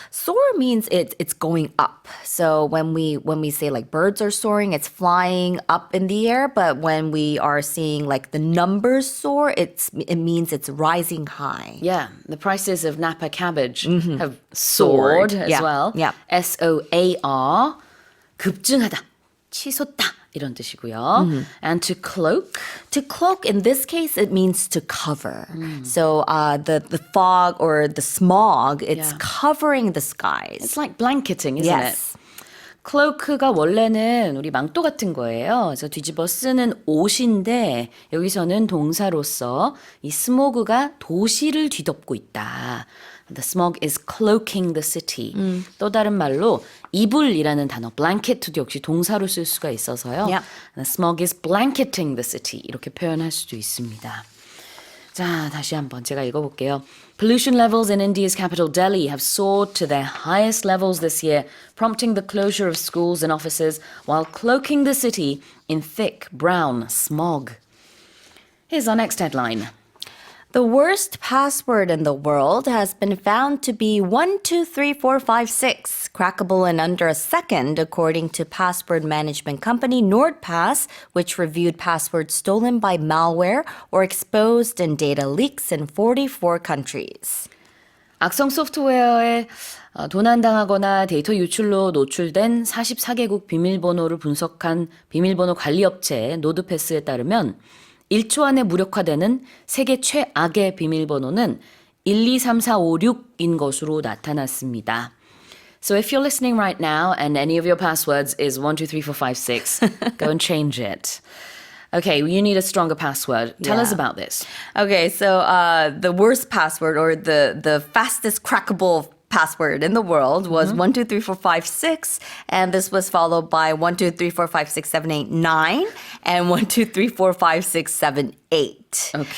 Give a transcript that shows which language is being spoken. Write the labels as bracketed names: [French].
[English] Soar means it's going up. So when we say like birds are soaring, it's flying up in the air. But when we are seeing like the numbers soar, it means it's rising high. Yeah, the prices of Napa cabbage have soared as Yeah, well. yeah. [Korean] SOAR, 급증하다, 치솟다 이런 뜻이고요. [English] And to cloak. To cloak, in this case, it means to cover. So the fog or the smog, it's Yeah. covering the skies. It's like blanketing, isn't Yes. it? [Korean] 클로크가 원래는 우리 망토 같은 거예요. 그래서 뒤집어 쓰는 옷인데 여기서는 동사로서 이 스모그가 도시를 뒤덮고 있다. [English] The smog is cloaking the city. [Korean] 또 다른 말로 이불이라는 단어, blanket도 역시 동사로 쓸 수가 있어서요. [English] Yeah. The smog is blanketing the city. [Korean] 이렇게 표현할 수도 있습니다. 자, 다시 한번 제가 읽어볼게요. [English] Pollution levels in India's capital Delhi have soared to their highest levels this year, prompting the closure of schools and offices while cloaking the city in thick brown smog. Here's our next headline. The worst password in the world has been found to be 123456, crackable in under a second, according to password management company NordPass, which reviewed passwords stolen by malware or exposed in data leaks in 44 countries. [Korean] 악성 소프트웨어에 도난당하거나 데이터 유출로 노출된 44개국 비밀번호를 분석한 비밀번호 관리업체 노드패스에 따르면 1초 안에 무력화되는 세계 최악의 비밀번호는 123456인 것으로 나타났습니다. [English] So if you're listening right now and any of your passwords is 123456, go and change it. Okay, you need a stronger password. Tell us about this. Okay, so the worst password or the fastest crackable password in the world was 123456, and this was followed by 123456789 and 123456778.